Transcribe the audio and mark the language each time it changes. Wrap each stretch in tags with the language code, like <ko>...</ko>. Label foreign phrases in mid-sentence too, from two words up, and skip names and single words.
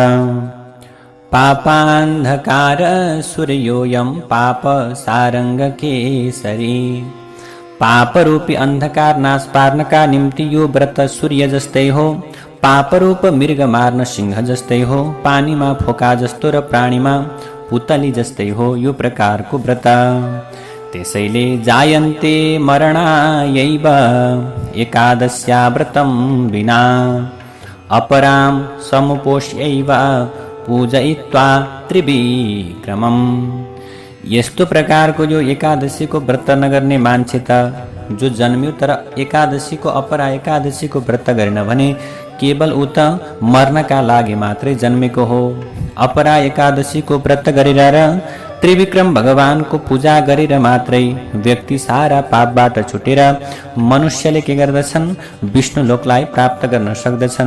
<sa>पापान्धकार सूर्योऽयं पाप सारंग केसरी।</sa> <ne>पापरूपी अंधकार नाश पार्नका निम्ति यो व्रत सूर्य जस्तै हो, पापरूप मृग मार्न सिंह जस्तै हो, पानीमा फोका जस्तो र प्राणीमा पुतली जस्तै हो यो प्रकारको व्रत।</ne> <sa>त्यसैले जायन्ते मरणायैव एकादश्या व्रतं विना अपरां समुपोष्यैव पूजयित्वा त्रिविक्रमम्।</sa> <ne>यस्तो प्रकारको यो एकादशीको व्रत नगर्ने मान्छे त जो जन्म्यो तर एकादशीको अपरा एकादशीको व्रत गरेन भने केवल ऊ त मर्नका लागि मात्रै जन्मेको हो। अपरा एकादशीको व्रत गरेर र त्रिविक्रम भगवानको पूजा गरेर मात्रै व्यक्ति सारा पापबाट छुटेर मनुष्यले के गर्दछन् विष्णु लोकलाई प्राप्त गर्न सक्दछन्।</ne>